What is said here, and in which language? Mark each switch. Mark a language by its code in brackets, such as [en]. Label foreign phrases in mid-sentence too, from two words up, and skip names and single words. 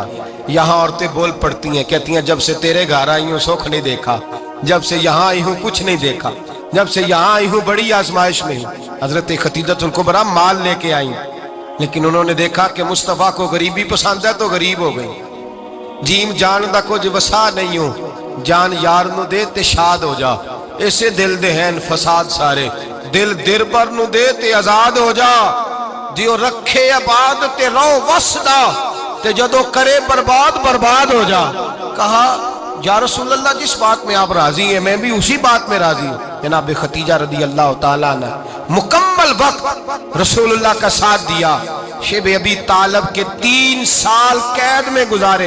[ur] یہاں عورتیں بول پڑتی ہیں، کہتی ہیں جب سے تیرے گھر آئی ہوں سکھ نہیں دیکھا، جب سے یہاں آئی ہوں کچھ نہیں دیکھا، جب سے یہاں آئی ہوں بڑی آزمائش میں ہوں۔ حضرت ختیجہ الکبریٰ مال لے کے آئیں، لیکن انہوں نے دیکھا کہ مصطفیٰ کو غریبی پسند ہے تو غریب ہو گئی۔ [pa] جیم جان دا کچھ وسا نہیں ہوں، جان یار نو دے تے شاد ہو جا، ایسے دل دے ہیں فساد سارے، دل در پر نو دے تے آزاد ہو جا، دیو رکھے آباد تے رو وسدا تے جدو کرے برباد ہو جا۔ [ur] کہا یا رسول اللہ جس بات میں آپ راضی ہیں میں بھی اسی بات میں راضی ہوں۔ جناب ختیجہ رضی اللہ تعالیٰ نے مکمل وقت رسول اللہ کا ساتھ دیا۔ شیب ابی طالب کے 3 سال قید میں گزارے۔